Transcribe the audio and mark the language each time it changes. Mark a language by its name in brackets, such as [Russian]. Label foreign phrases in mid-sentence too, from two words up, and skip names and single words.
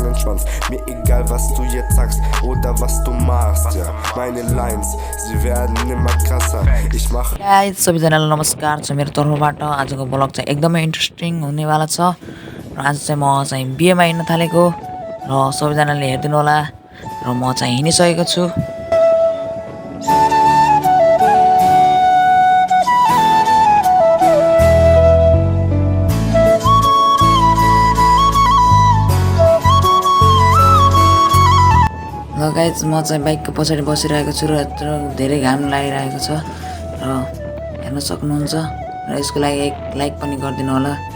[German] Ratschwanz. Mir egal, was du jetzt sagst oder was du machst, ja. Meine Lines, sie werden immer krasser. Ich mach [Nepali] गाइज सबैजनालाई नमस्कार छ मेरो तर्फबाट। आजको ब्लग चाहिँ एकदमै इन्ट्रेस्टिङ हुनेवाला छ र आज चाहिँ म चाहिँ बिहेमा हिँड्न थालेको र सबैजनाले हेरिदिनु होला र म चाहिँ हिँडिसकेको छु। ल गाइज म चाहिँ बाइकको पछाडि बसिरहेको छु र धेरै घाम लागिरहेको छ र हेर्न सक्नुहुन्छ र यसको लागि एक लाइक पनि गरिदिनु होला।